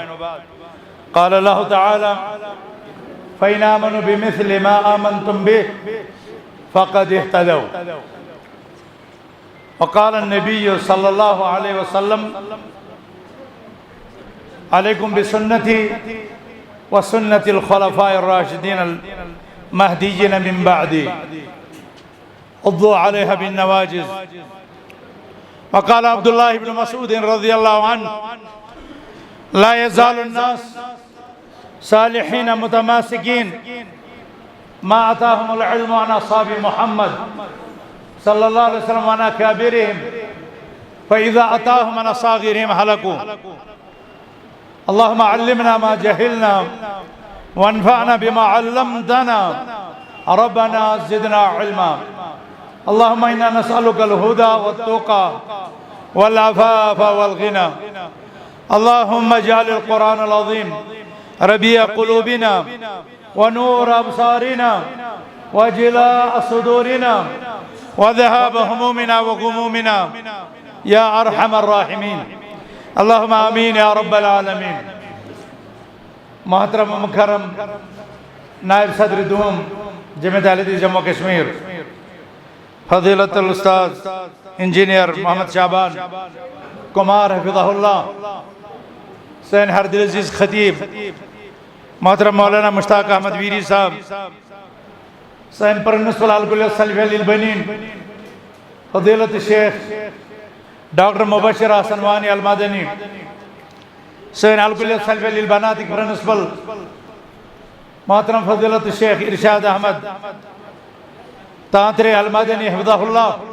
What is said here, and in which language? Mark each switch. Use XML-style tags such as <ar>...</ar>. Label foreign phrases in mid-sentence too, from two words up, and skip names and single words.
<ar>قال الله تعالى فإن آمنوا بمثل ما آمنتم به فقد اهتدوا. وقال النبي صلى الله عليه وسلم عليكم بسنتي وسنة الخلفاء الراشدين المهديين من بعدي عضوا عليها بالنواجذ. وقال عبد الله بن مسعود رضي الله عنه لا يزال الناس صالحين متماسكين ما أتاهم العلم عن أصحاب محمد صلى الله عليه وسلم وعن أكابرهم فإذا أتاهم عن أصاغرهم هلكوا. اللهم علمنا ما جهلنا وانفعنا بما علمتنا ربنا زدنا علما. اللهم إنا نسألك الهدى والتقى والعفاف والغنى. اللهم اجعل القرآن العظيم ربيع قلوبنا ونور أبصارنا وجلاء صدورنا وذهاب همومنا وغمومنا يا أرحم الراحمين. اللهم آمين يا رب العالمين.</ar> <ur>محترم مکرم نائب صدر دوم جمعیت اہل حدیث جموں کشمیر فضیلۃ الاستاذ انجینئر محمد شعبان کمار حفظہ اللہ سین ہردل عزیز خطیب محترم مولانا مشتاق احمد ویری صاحب سین پرنسپل الکلیت سلفی للبنین فضیلت شیخ ڈاکٹر مبشر حسن وانی المدنی سین الکلیت سلفی للبنات پرنسپل محترم فضیلت شیخ ارشاد احمد تانترے المدنی حفظہ اللہ</ur>